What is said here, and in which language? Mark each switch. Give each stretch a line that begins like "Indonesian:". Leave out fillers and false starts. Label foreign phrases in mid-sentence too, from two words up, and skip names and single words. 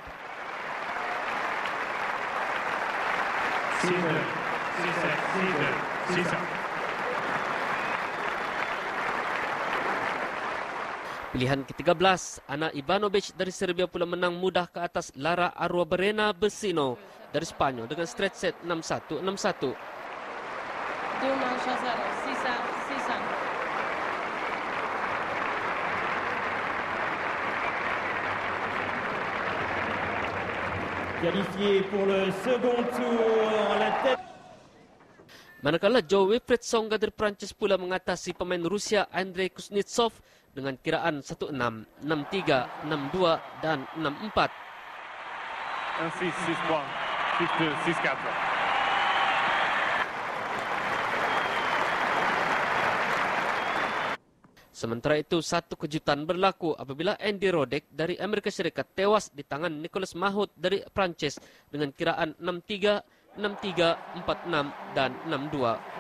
Malay: Pilihan ke-13, Ana Ivanovic dari Serbia pula menang mudah ke atas Lara Arruabarrena Vecino dari Spanyol dengan
English: straight set
Malay: 6-1, 6-1.
French: Qualifié pour le second tour, la tête.
Malay: Manakala Joe Wilfried Tsonga dari Prancis pula mengatasi pemain Rusia Andrei Kuznetsov dengan kiraan 1-6, 6-3, 6-2 dan 6-4. 1-6, 6-3, 6-2, 6-4. Sementara itu, satu kejutan berlaku apabila Andy Roddick dari Amerika Serikat tewas di tangan Nicolas Mahut dari Prancis dengan kiraan 6-3, 6-3, 4-6 dan 6-2.